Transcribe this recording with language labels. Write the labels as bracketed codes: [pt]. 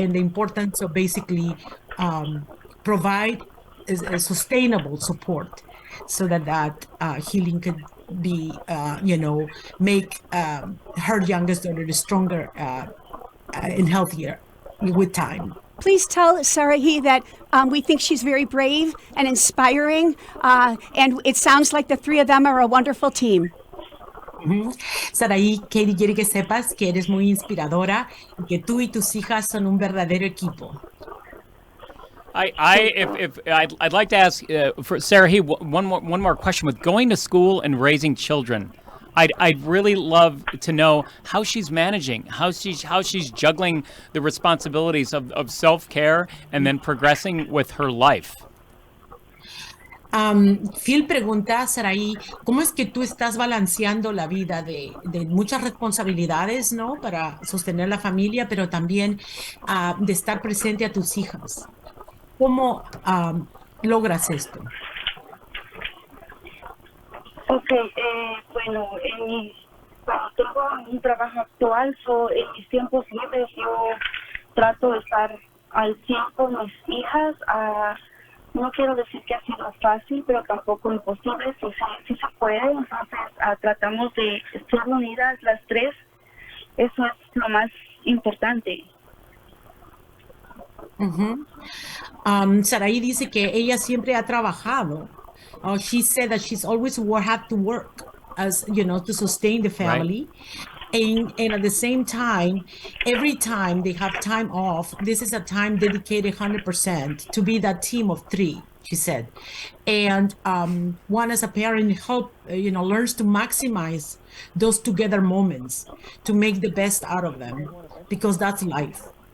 [en] And the importance of basically provide a sustainable support so that healing could be, make her youngest daughter stronger and healthier with time. Please tell Sarah that we think she's very brave and inspiring, and it sounds like the three of them are a wonderful team. [es] Saraí, Katie quiere que sepas que eres muy inspiradora y que tú y tus hijas son un verdadero equipo. [en] I'd like to ask for Sarah one more question. With going to school and raising children, I'd really love to know how she's managing, how she's juggling the responsibilities of self-care and then progressing with her life. [es] Phil pregunta, Saraí, ¿cómo es que tú estás balanceando la vida de muchas responsabilidades, ¿no? Para sostener la familia, pero también de estar presente a tus hijas. ¿Cómo logras esto? Ok, bueno, tengo un trabajo actual, en mis tiempos libres yo trato de estar al 100 con mis hijas. No quiero decir que ha sido fácil, pero tampoco imposible, sí se puede. Entonces tratamos de estar unidas las tres Eso es lo más importante. Sarai dice que ella siempre ha trabajado. [en] She said that she's always had to work as to sustain the family. And at the same time, every time they have time off, this is a time dedicated 100% to be that team of three, she said. And one as a parent learns to maximize those together moments to make the best out of them, because that's life.